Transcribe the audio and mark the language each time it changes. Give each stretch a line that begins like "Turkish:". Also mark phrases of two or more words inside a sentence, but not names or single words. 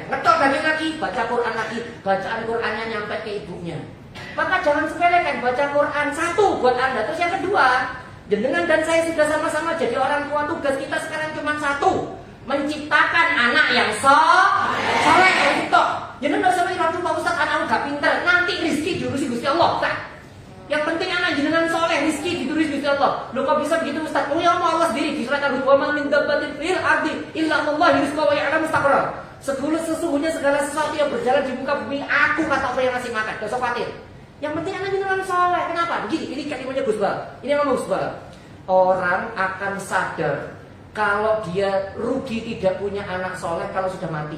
Indonesian: Ketok daging lagi, baca Quran lagi, bacaan Qurannya nyampe ke ibunya. Maka jangan sepelekan baca Quran satu buat Anda. Terus yang kedua, jenengan dan saya sudah sama-sama jadi orang tua, tugas kita sekarang cuma satu, menciptakan anak yang soleh. Itu jenengan usah mikir, "Pak Ustaz, anak gak pinter, nanti rizki diurusi Gusti Allah." Tak. Yang penting anak jenengan soleh, rizki diurusi Gusti Allah. Loh, kok bisa begitu Ustaz? Oh ya Allah sendiri di surat Al-Huwa
Arabic: ما من دابة في الأرض إلا الله رزقا ويعلم مستقره.
Indonesian: Sesungguhnya segala sesuatu yang berjalan di muka bumi, aku kata Allah yang ngasih makan. Gak usah khawatir. Yang penting anak jenengan soleh. Kenapa? Begini, ini kalimatnya Gus Bal. Ini ngomong Gus Bal. Orang akan sadar kalau dia rugi tidak punya anak soleh kalau sudah mati.